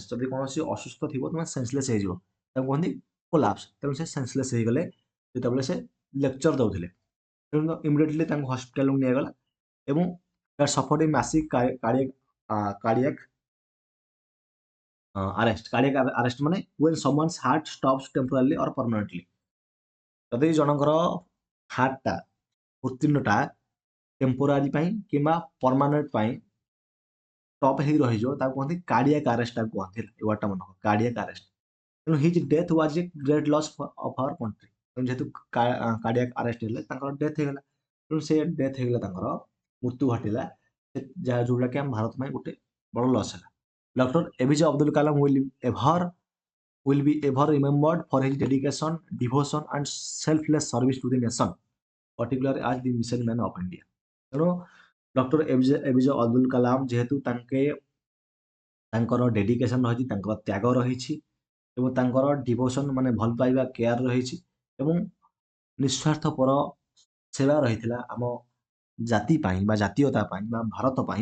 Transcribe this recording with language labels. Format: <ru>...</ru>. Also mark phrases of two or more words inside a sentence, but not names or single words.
<or>ଯଦି କୌଣସି ଅସୁସ୍ଥ ଥିବ ତମେ ସେନ୍ସଲେସ୍ ହେଇଯିବ, ତାକୁ କୁହନ୍ତି କୋଲାପ୍ସ। ତେଣୁ ସେ ସେନ୍ସଲେସ୍ ହେଇଗଲେ ଯେତେବେଳେ ସେ ଲେକ୍ଚର ଦଉଥିଲେ। ତେଣୁ ଇମିଡିଏଟଲି ତାଙ୍କୁ ହସ୍ପିଟାଲକୁ ନିଆଗଲା ଏବଂ</or> <en>suffered a massive cardiac arrest. cardiac arrest ମାନେ when someone's heart stops temporarily or permanently।</en> <or>ଯଦି ଜଣଙ୍କର ହାର୍ଟଟା, ହୃତ୍ପିଣ୍ଡଟା ଟେମ୍ପୋରାରୀ ପାଇଁ କିମ୍ବା ପରମାନେଣ୍ଟ ପାଇଁ ଷ୍ଟପ୍ ହେଇ ରହିଯିବ, ତାକୁ କୁହନ୍ତି</or> <en>cardiac arrest,</en> <or>ତାକୁ କୁହନ୍ତି। ଏ ୱାର୍ଡଟା ମନେ ରଖ,</or> <en>cardiac arrest. ତେଣୁ his death was a great loss of our country.</en> <or>ତେଣୁ ଯେହେତୁ</or> <en>cardiac arrest</en> <or>ହେଲେ ତାଙ୍କର ଡେଥ୍ ହେଇଗଲା, ତେଣୁ ସେ ଡେଥ୍ ହେଇଗଲା, ତାଙ୍କର ମୃତ୍ୟୁ ଘଟିଲା, ଯାହା ଯୋଉଟାକି ଆମ ଭାରତ ପାଇଁ ଗୋଟେ ବଡ଼ ଲସ୍ ହେଲା।</or> <en>ଡକ୍ଟର ଏପିଜେ ଅବଦୁଲ କାଲାମ will be ever remembered for his dedication, devotion and selfless service to the nation, particularly as the mission man of India।</en> <or>ତେଣୁ ଡକ୍ଟର ଏପିଜେ ଅବଦୁଲ କାଲାମ ଯେହେତୁ ତାଙ୍କର ଡେଡିକେସନ ରହିଛି, ତାଙ୍କର ତ୍ୟାଗ ରହିଛି ଏବଂ ତାଙ୍କର ଡିଭୋସନ ମାନେ ଭଲ ପାଇବା, କେୟାର ରହିଛି ଏବଂ ନିଃସ୍ୱାର୍ଥପର ସେବା ରହିଥିଲା ଆମ ଜାତି ପାଇଁ ବା ଜାତୀୟତା ପାଇଁ ବା ଭାରତ ପାଇଁ।</or>